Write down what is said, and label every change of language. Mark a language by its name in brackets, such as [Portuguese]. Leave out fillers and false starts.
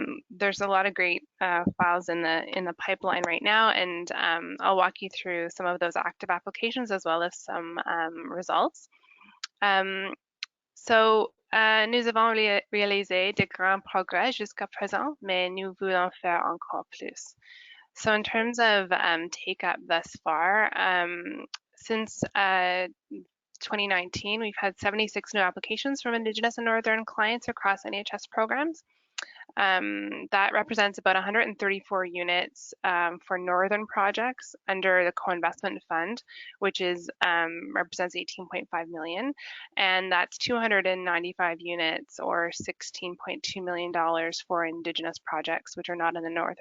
[English] There's a lot of great files in the pipeline right now, and I'll walk you through some of those active applications as well as some results. So [French] Nous avons réalisé de grands progrès jusqu'à présent, mais nous voulons faire encore plus. [English] So in terms of take-up thus far, since 2019, we've had 76 new applications from Indigenous and Northern clients across NHS programs. That represents about 134 units for Northern projects under the co-investment fund, which is represents 18.5 million, and that's 295 units or $16.2 million for Indigenous projects, which are not in the North.